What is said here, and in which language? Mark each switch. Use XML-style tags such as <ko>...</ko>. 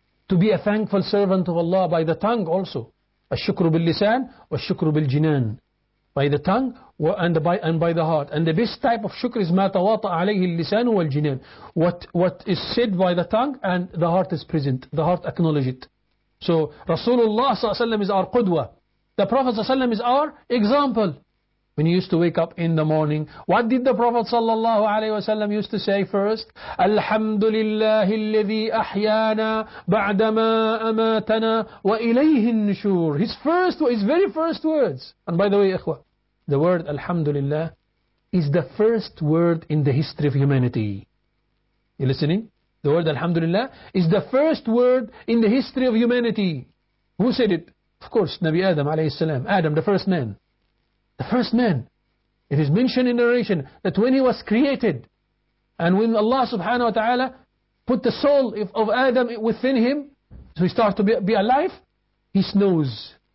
<en>To be a thankful servant of Allah by the tongue also.</en> <ar>الشكر باللسان والشكر بالجنان</ar> <en>by the tongue and by the heart. And the best type of shukr is</en> <ar>ما تواطأ عليه اللسان والجنان.</ar> <en>What is said by the tongue and the heart is present. The heart acknowledge it. So Rasulullah صلى الله عليه وسلم is our قدوة. The Prophet صلى الله عليه وسلم is our example. When he used to wake up in the morning, what did the Prophet صلى الله عليه وسلم used to say first?</en> <ar>الحمد لله الذي أحيانا بعدما أماتنا وإليه النشور.</ar> <en>His very first words. And by the way, إخوة, the word الحمد لله is the first word in the history of humanity. You listening? The word الحمد لله is the first word in the history of humanity. Who said it? Of course, Nabi Adam عليه السلام. Adam, the first man. The first man, it is mentioned in narration that when he was created and when Allah subhanahu wa ta'ala put the soul of Adam within him, so he started to be alive, he snores.</en>